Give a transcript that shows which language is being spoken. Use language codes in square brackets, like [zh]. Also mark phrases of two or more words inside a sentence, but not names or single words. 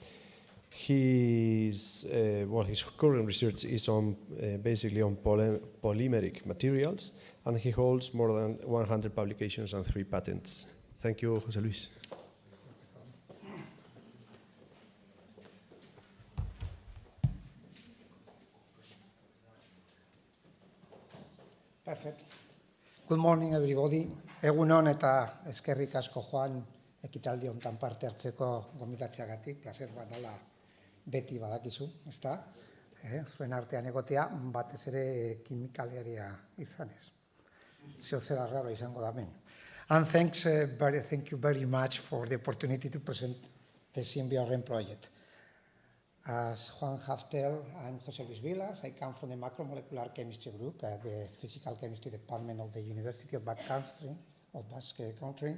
[en] His current research is on basically on polymeric materials, and he holds more than 100 publications and 3 patents. Thank you, José Luis. Perfect. Good morning, everybody. [eu] Egunon eta eskerrik asko Juan ekitaldi hontan parte hartzeko gomitatzeagatik, placer bat dela beti badakizu, ezta? Zuen artean egotea, batez ere kimikalaria izanez. Zio zera raro izango da hemen. [en] And thank you very much for the opportunity to present the Symbio-REM project. As Juan have told, I'm José Luis Vilas. I come from the Macromolecular Chemistry Group at the Physical Chemistry Department of the University of Basque Country.